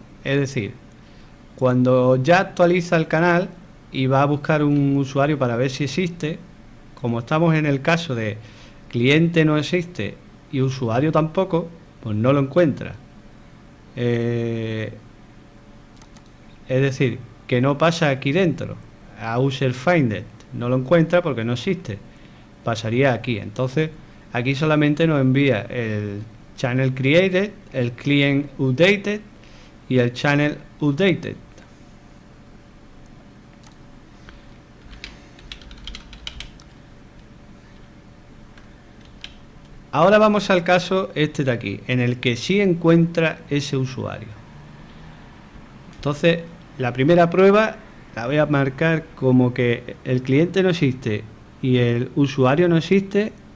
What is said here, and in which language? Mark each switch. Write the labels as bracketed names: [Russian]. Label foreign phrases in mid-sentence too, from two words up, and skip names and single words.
[Spanish] Es decir, cuando ya actualiza el canal y va a buscar un usuario para ver si existe, como estamos en el caso de cliente no existe y usuario tampoco, pues no lo encuentra. Es decir, que no pasa aquí dentro, a [English] user finder, [Spanish] no lo encuentra porque no existe, pasaría aquí. Entonces, aquí solamente nos envía el [English] channel created, [Spanish] el [English] client updated [Spanish] y el [English] channel updated. [Spanish] Ahora vamos al caso este de aquí, en el que sí encuentra ese usuario. Entonces, la primera prueba la voy a marcar como que el cliente no existe y el usuario no existe.